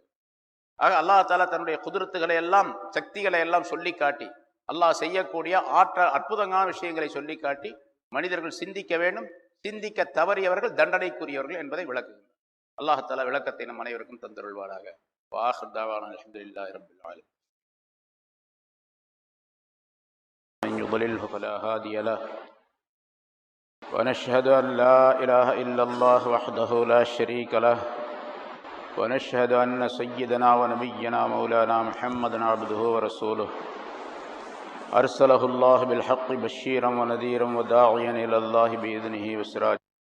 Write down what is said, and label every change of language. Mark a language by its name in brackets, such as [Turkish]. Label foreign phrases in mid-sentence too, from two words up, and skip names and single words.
[Tamil] ஆக [Arabic] الله تعالى [Tamil] தன்னுடைய குதிரத்துகளை எல்லாம், சக்திகளை எல்லாம் சொல்லி காட்டி, அல்லாஹ் செய்யக்கூடிய அற்புதமான விஷயங்களை சொல்லி காட்டி மனிதர்கள் சிந்திக்க வேண்டும், சிந்திக்க தவறியவர்கள் தண்டனைக்குரியவர்கள் என்பதை விளக்குகிறார். [Arabic] الله تعالى [Tamil] விளக்கத்தை நம் அனைவருக்கும் தந்தருள்வாராக. [Arabic] وآخر دعوانا الحمد لله رب العالمين. من يضلله فلا هادي له ونشهد أن لا إله إلا الله وحده لا شريك له ونشهد أن سيدنا ونبينا مولانا محمدا عبده ورسوله أرسله الله بالحق بشيرا ونذيرا وداعيا إلى الله بإذنه وسراجا